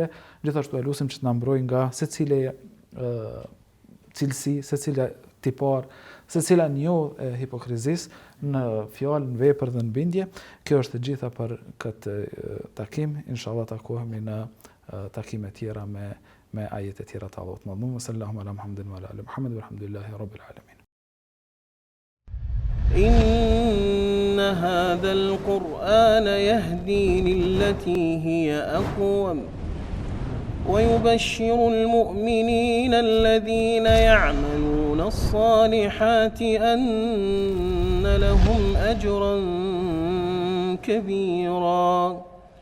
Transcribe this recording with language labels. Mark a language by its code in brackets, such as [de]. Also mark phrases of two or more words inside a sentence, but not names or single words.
[sq] Gjithashtu elusim që të na mbrojë nga secila cilësi, secila tipar, secila njohje e hipokrizisë në fjalë, në vepër dhe në bindje. Kjo është e gjitha për këtë takim. Inshallah takohemi në takime tjera me ajete tjera të Allahut Madhum. [ar] صلى الله على محمد وعلى آل محمد والحمد لله رب العالمين. إن هذا القرآن يهدي للتي هي أقوم ويبشر المؤمنين الذين يعملون الصالحات أن لهم أجرا كبيرا